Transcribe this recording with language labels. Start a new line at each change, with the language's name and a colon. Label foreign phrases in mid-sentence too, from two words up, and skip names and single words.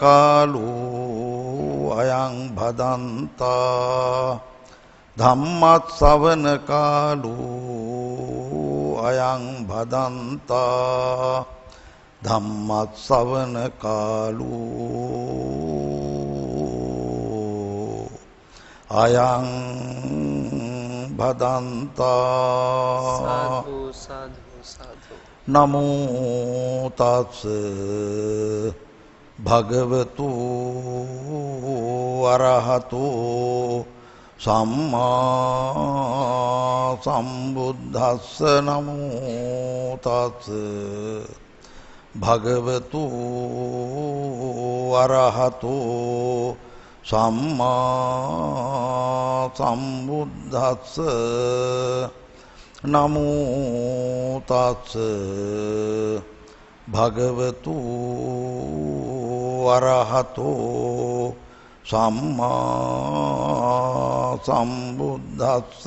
Pali: කාලෝ අයං භදන්තා ධම්මස්සවන කාලෝ අයං භදන්තා ධම්මස්සවන කාලෝ අයං භදන්තා සාධු සාධු සාධු නමෝ තස් භගවතු අරහතෝ සම්මා සම්බුද්දස්ස නමෝ තස් භගවතු අරහතෝ සම්මා සම්බුද්දස්ස නමෝ තස් භගවතු අරහතෝ සම්මා සම්බුද්දස්ස